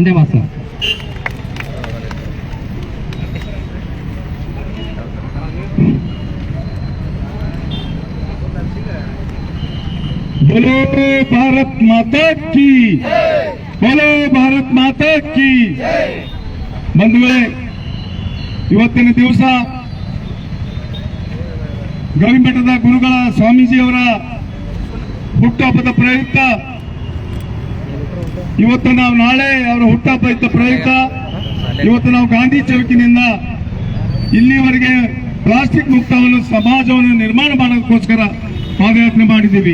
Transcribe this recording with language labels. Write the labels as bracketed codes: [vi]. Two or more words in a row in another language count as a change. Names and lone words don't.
[hi] धन्यवाद सर। बोलो भारत माता की, बोलो भारत माता की। [kn] ಬಂಧುಗಳೇ, ಇವತ್ತಿನ ದಿವಸ ಗವಿಮಠದ ಗುರುಗಳ ಸ್ವಾಮೀಜಿಯವರ ಹುಟ್ಟುಹಬ್ಬದ ಪ್ರಯುಕ್ತ ಇವತ್ತು ನಾವು ನಾಳೆ ಅವರ ಹುಟ್ಟುಹಬ್ಬ ಇದ್ದ ಪ್ರಯುಕ್ತ ಇವತ್ತು ನಾವು ಗಾಂಧಿ ಚೌಕಿನಿಂದ ಇಲ್ಲಿವರೆಗೆ ಪ್ಲಾಸ್ಟಿಕ್ ಮುಕ್ತವನ್ನು ಸಮಾಜವನ್ನು ನಿರ್ಮಾಣ ಮಾಡೋದಕ್ಕೋಸ್ಕರ ಪಾದಯಾತ್ರೆ ಮಾಡಿದ್ದೀವಿ.